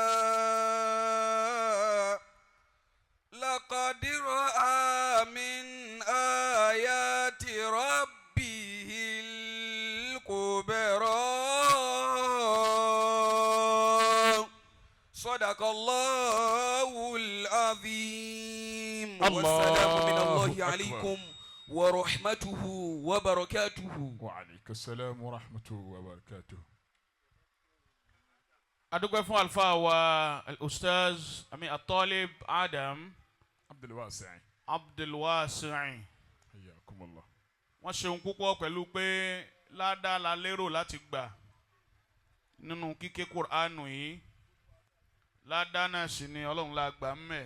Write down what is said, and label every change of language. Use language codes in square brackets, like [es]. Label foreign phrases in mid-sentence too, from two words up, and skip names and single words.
[ar] لقد رأى من آيات ربه الكبرى صدق الله العظيم والسلام من الله عليكم ورحمته وبركاته. وعليك السلام ورحمة وبركاته. [yo] adúpẹ́ fún àlùfáà wa [ar] الأستاذ الطالب [yo] Adam Abdulwasi [ar] Hayyakumullah. [yo] wọ́n ṣeun púpọ̀ pẹ̀lú pé ládàá la lérò láti gbà nínú kíké Qur'anu yìí ládàá náà sì ni Ọlọ́run la gbà mẹ́